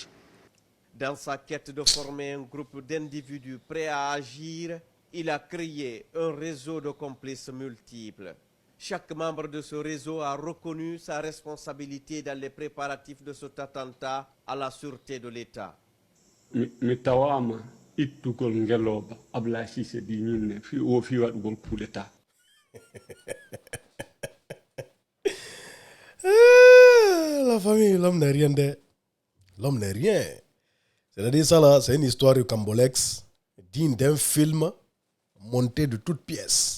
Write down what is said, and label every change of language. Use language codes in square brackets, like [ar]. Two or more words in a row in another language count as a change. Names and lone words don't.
[fr] Dans sa quête de former un groupe d'individus prêts à agir, il a créé un réseau de complices multiples. Chaque membre de ce réseau a reconnu sa responsabilité dans les préparatifs de cet attentat à la sûreté de l'État. [ff] mi tawama ittugol ngeloba Ablaye Cissé di ñinne fi waɗugol [fr] coup d'état. La famille, l'homme n'est rien de. L'homme n'est rien. C'est-à-dire ça là, c'est une histoire de Cambolex, digne d'un film monté de toutes pièces.